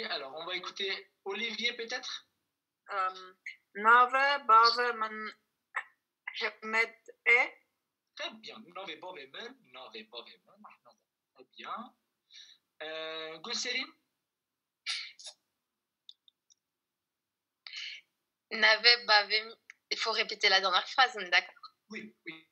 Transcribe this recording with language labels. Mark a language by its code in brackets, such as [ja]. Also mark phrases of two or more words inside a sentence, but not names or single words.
[fr] Alors, on va écouter Olivier peut-être. ناو باو من حمد Très bien. Nove bovemen. Très bien. Gulserine. Nave Bavemin. Il faut répéter la dernière phrase, on est d'accord? Oui, oui.